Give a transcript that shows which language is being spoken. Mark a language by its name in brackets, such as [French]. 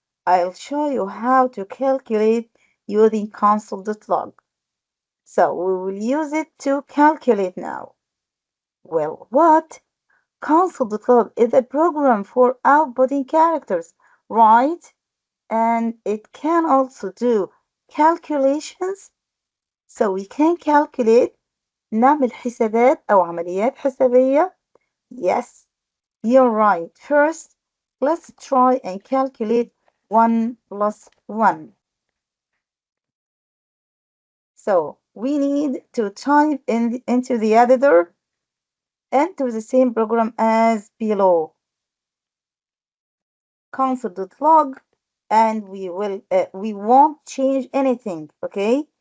[English] I'll show you how to calculate using console.log. So we will use it to calculate now. Well, what? Console.log is a program for outputting characters, right? And it can also do calculations. So we can calculate [Arabic] نعمل حسابات أو عمليات حسابية. [English] Yes, you're right. First, let's try and calculate 1 plus 1. So we need to type into the editor, enter the same program as below, console.log, and we won't change anything, okay?